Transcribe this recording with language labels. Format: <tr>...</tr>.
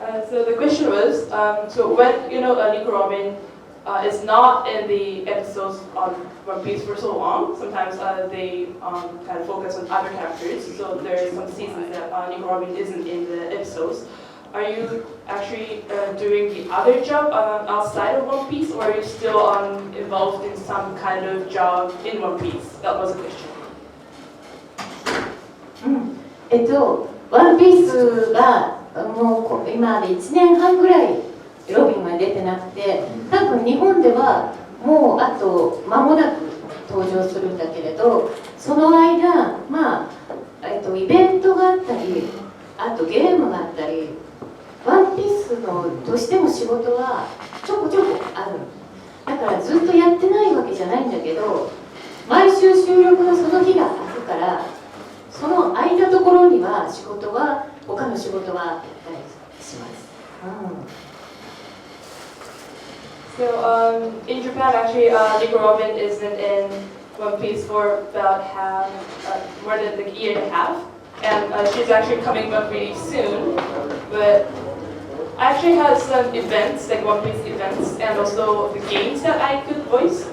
<en>So the question was, so when Nico Robin is not in the episodes on One Piece for so long, sometimes they kind of focus on other characters. So there are some seasons that Nico Robin isn't in the episodes. Are you actually doing the other job outside of One Piece, or are you still involved in some kind of job in One Piece? That was a question.</en> <ja>ワンピースがもう今まで1年半ぐらいロビンが出てなくて、多分日本ではもうあと間もなく登場するんだけれど、その間、イベントがあったり、あとゲームがあったり、ワンピースのとしても仕事はちょこちょこある。だからずっとやってないわけじゃないんだけど、毎週収録のその日があるから、その間ところには他の仕事はやったりします。</ja> <en>So in Japan, actually, Nico Robin isn't in One Piece for about more than a year and a half, and she's actually coming back really soon. But I actually had some events, like One Piece events, and also the games that I could voice.</en>